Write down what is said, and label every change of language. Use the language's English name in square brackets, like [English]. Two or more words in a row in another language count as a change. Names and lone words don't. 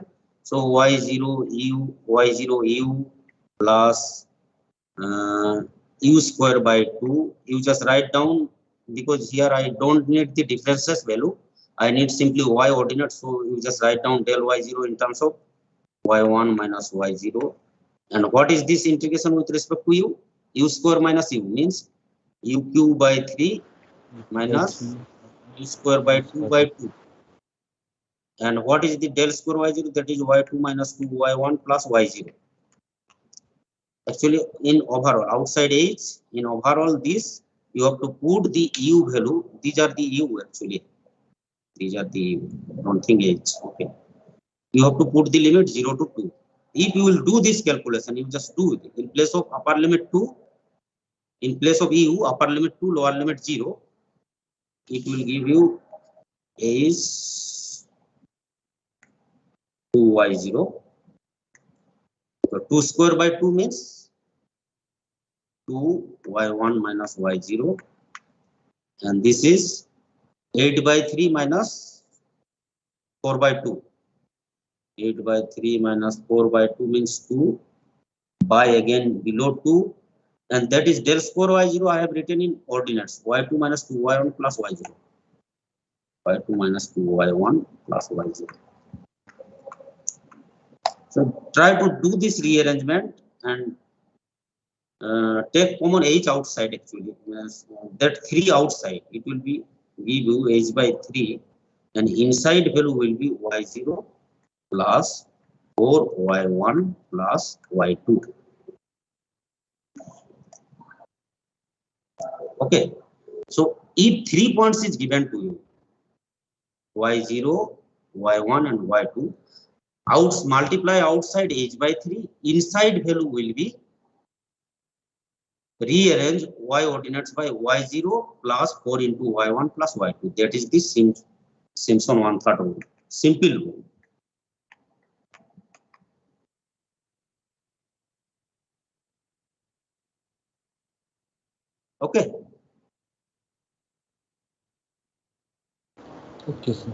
[English] So y0 u plus u square by 2. You just write down, because here I don't need the differences value, I need simply y ordinate. So you just write down del y0 in terms of y1 minus y0. And what is this integration with respect to u? U square minus u means u cube by 3 minus X3. u square by 2 by 2. And what is the del square y0? That is y2 minus 2y1 plus y0. Actually, in overall, outside h, in overall this, you have to put the u value. These are the u actually. These are the u. Don't think h. Okay. You have to put the limit 0 to 2. If you will do this calculation, you just do it. In place of upper limit 2, in place of u, upper limit 2, lower limit 0, it will give you is 2y0. So 2 square by 2 means 2y1 minus y0. And this is 8 by 3 minus 4 by 2. 8 by 3 minus 4 by 2 means 2 by again below 2. And that is del square y0 I have written in ordinates. y2 minus 2y1 plus y0. y2 minus 2y1 plus y0. So try to do this rearrangement and take common h outside actually. That 3 outside, it will be give you h by 3, and inside value will be y0 plus 4y1 plus y2. Okay, so if 3 points is given to you, y0, y1 and y2, multiply outside h by 3, inside value will be rearrange y ordinates by y0 plus 4 into y1 plus y2. That is the Simpson one-third rule. Simple rule. Okay. Okay, sir.